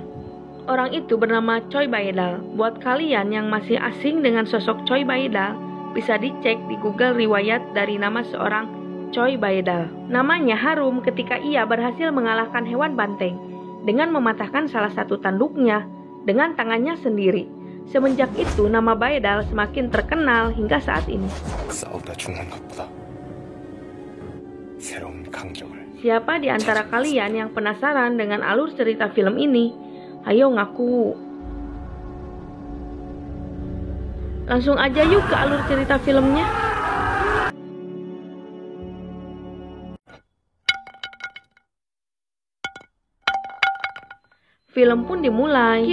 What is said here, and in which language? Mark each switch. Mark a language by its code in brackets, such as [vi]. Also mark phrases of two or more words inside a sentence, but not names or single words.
[id] Orang itu bernama Choi Baedal. Buat kalian yang masih asing dengan sosok Choi Baedal, bisa dicek di Google riwayat dari nama seorang Choi Baedal. Namanya harum ketika ia berhasil mengalahkan hewan banteng dengan mematahkan salah satu tanduknya dengan tangannya sendiri. Semenjak itu nama Baedal semakin terkenal hingga saat ini. [ko] 싸우다 죽는 것보다 새로운 강경을. [id] Siapa di antara kalian yang penasaran dengan alur cerita film ini? Ayo ngaku. Langsung aja yuk ke alur cerita filmnya. Film pun dimulai.